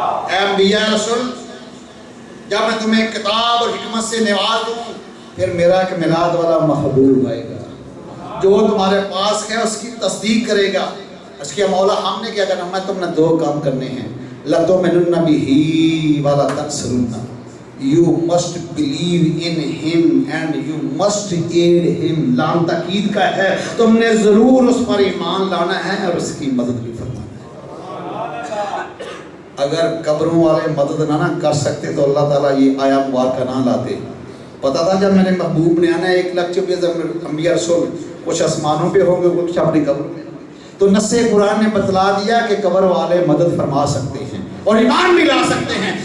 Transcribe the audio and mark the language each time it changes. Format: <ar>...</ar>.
<ur>اے انبیاء رسول, جب میں تمہیں کتاب اور حکمت سے نواز دوں, پھر میرا ایک میلاد والا محبوب آئے گا جو تمہارے پاس ہے, اس کی تصدیق کرے گا. اس کے مولا ہم نے کیا کرنا, میں تم نے 2 کام کرنے ہیں.</ur> <ar>لَتُؤْمِنُنَّ بِهِ وَلَتَنصُرُنَّهُ.</ar> <en>You must believe in him and you must aid him.</en> <ur>لام تاکید کا ہے, تم نے ضرور اس پر ایمان لانا ہے اور اس کی مدد بھی فرمانا ہے. اگر قبروں والے مدد نہ کر سکتے تو اللہ تعالیٰ یہ آیا مبارکہ نہ لاتے. پتہ تھا جب میرے محبوب نے آنا 1,24,000 انبیاء رسول کچھ آسمانوں پہ ہوں گے کچھ اپنی قبر میں، تو نص قرآن نے بتلا دیا کہ قبر والے مدد فرما سکتے ہیں اور ایمان بھی لا سکتے ہیں.</ur>